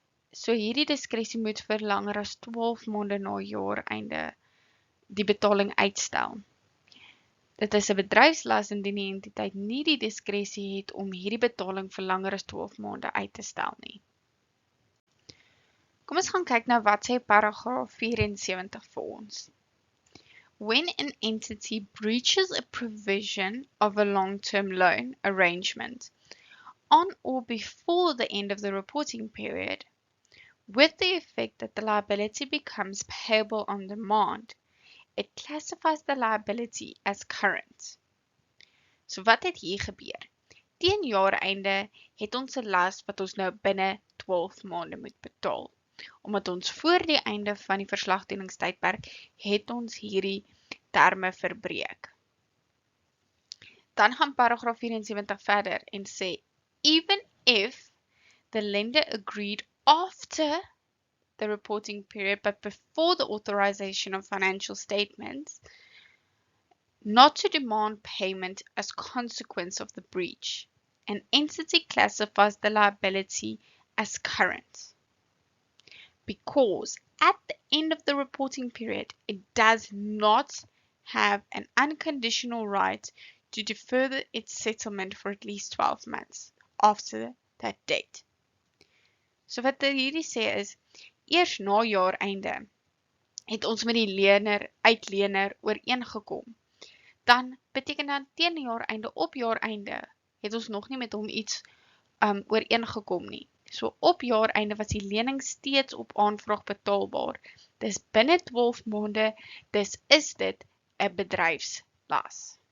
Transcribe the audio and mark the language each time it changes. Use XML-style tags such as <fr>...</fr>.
<af>So hierdie diskresie moet vir langer as 12 maande na jaareinde die betaling uitstel. Dit is 'n bedryfslas indien die entiteit nie die diskresie het om hierdie betaling vir langer as 12 maande uit te stel nie. Kom ons gaan kyk na wat sê paragraaf 74 vir ons.</af> <en>When an entity breaches a provision of a long-term loan arrangement on or before the end of the reporting period, with the effect that the liability becomes payable on demand, it classifies the liability as current.</en> <af>So wat het hier gebeur? Teen jaareinde het ons 'n las wat ons nou binne 12 maande moet betaal. Omdat ons voor die einde van die verslagdoeningstydperk het ons hierdie terme verbreek. Dan gaan paragraaf 74 verder en sê,</af> <en>even if the lender agreed after the reporting period but before the authorization of financial statements not to demand payment as consequence of the breach, an entity classifies the liability as current. Because at the end of the reporting period, it does not have an unconditional right to defer its settlement for at least 12 months after that date.</en> <af>So wat hierdie sê is, eers na jaareinde het ons met die uitlener ooreengekom. Dan beteken dan teen jaareinde op jaareinde het ons nog nie met hom iets ooreengekom nie. So op jaareinde was die lening steeds op aanvraag betaalbaar. Dis binne 12 maande, dis is dit 'n bedryfslas.</af>